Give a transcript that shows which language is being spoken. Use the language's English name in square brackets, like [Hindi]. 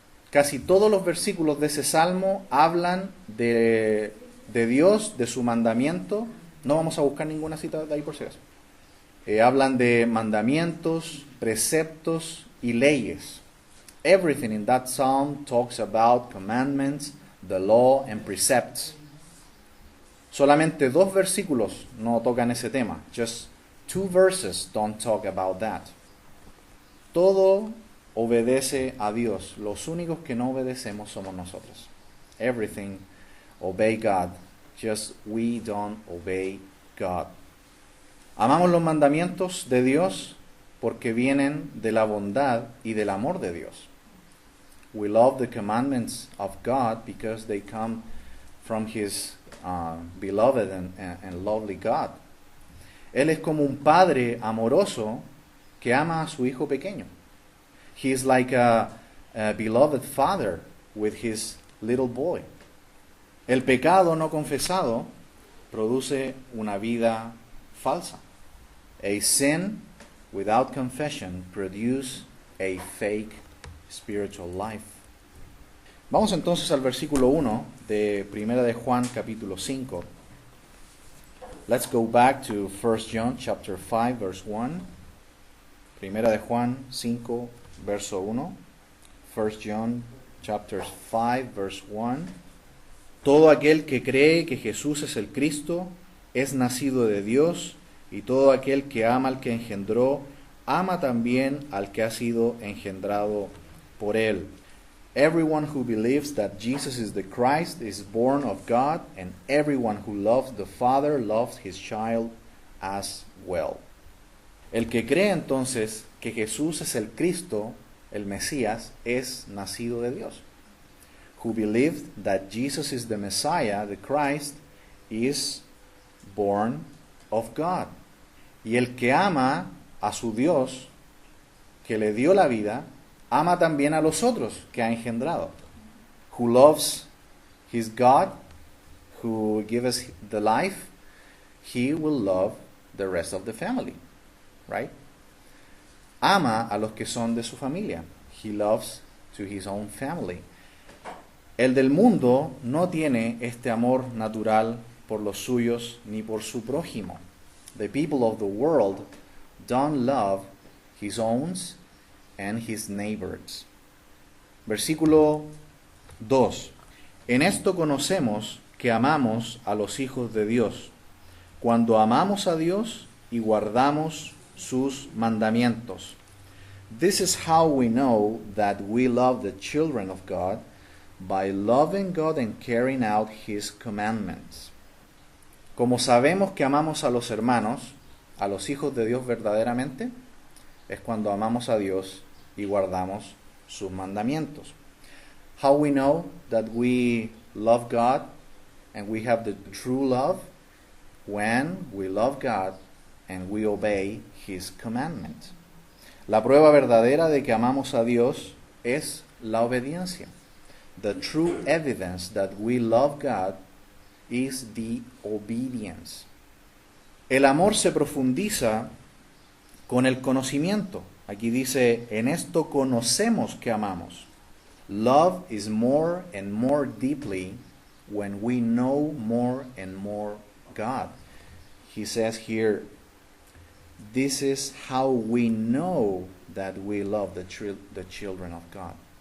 [Spanish] Casi todos los versículos de ese salmo hablan de Dios, de su mandamiento. No vamos a buscar ninguna cita de ahí por si acaso. Hablan de mandamientos, preceptos y leyes. [English] Everything in that psalm talks about commandments, the law and precepts. [Spanish] Solamente 2 versículos no tocan ese tema. [English] Just 2 verses don't talk about that. [Spanish] Todo obedece a Dios. Los únicos que no obedecemos somos nosotros. [English] Everything obey God. Just we don't obey God. [Spanish] Amamos los mandamientos de Dios porque vienen de la bondad y del amor de Dios. [English] We love the commandments of God because they come from His beloved and lovely God. [Spanish] Él es como un padre amoroso que ama a su hijo pequeño. [English] He is like a beloved father with his little boy. [Spanish] El pecado no confesado produce una vida falsa. [English] A sin without confession produces a fake spiritual life. [Spanish] Vamos entonces al versículo 1 de 1 de Juan capítulo 5. [English] Let's go back to 1 John chapter 5 verse 1. [Spanish] 1 de Juan 5 verso 1. [English] 1 John chapter 5 verse 1. [Spanish] Todo aquel que cree que Jesús es el Cristo es nacido de Dios, y todo aquel que ama al que engendró, ama también al que ha sido engendrado por él. [English] Everyone who believes that Jesus is the Christ is born of God, and everyone who loves the Father loves his child as well. [Spanish] El que cree entonces que Jesús es el Cristo, el Mesías, es nacido de Dios. [English] Who believed that Jesus is the Messiah, the Christ, is born of God. [Spanish] Y el que ama a su Dios, que le dio la vida, ama también a los otros que ha engendrado. [English] Who loves his God, who gives the life, he will love the rest of the family. Right? [Spanish] Ama a los que son de su familia. [English] He loves to his own family. [Spanish] El del mundo no tiene este amor natural por los suyos ni por su prójimo. [English] The people of the world don't love his own and his neighbors. [Spanish] Versículo 2. En esto conocemos que amamos a los hijos de Dios, cuando amamos a Dios y guardamos sus mandamientos. [English] This is how we know that we love the children of God, by loving God and carrying out His commandments. [Spanish] Como sabemos que amamos a los hermanos, a los hijos de Dios verdaderamente, es cuando amamos a Dios y guardamos sus mandamientos. [English] How we know that we love God and we have the true love? When we love God and we obey His commandments. [Spanish] La prueba verdadera de que amamos a Dios es la obediencia. [English] The true evidence that we love God is the obedience. [Spanish] El amor se profundiza con el conocimiento. Aquí dice, en esto conocemos que amamos. [English] Love is more and more deeply when we know more and more God. He says here, this is how we know that we love the children of God.